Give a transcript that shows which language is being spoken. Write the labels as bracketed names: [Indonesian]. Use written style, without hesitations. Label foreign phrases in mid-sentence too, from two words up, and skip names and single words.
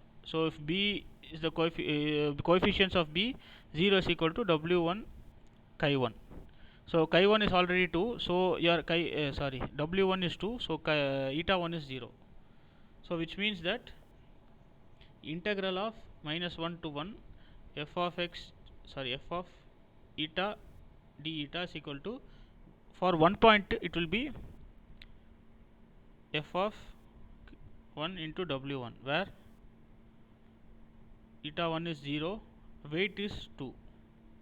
[English] So if b is the coefficients of b, 0 is equal to w1 chi 1. So chi 1 is already 2, so your w1 is 2, so eta 1 is 0. So which means that integral of minus 1 to 1 f of eta d eta is equal to, for 1 point it will be f of 1 into w1, where eta 1 is 0, weight is 2.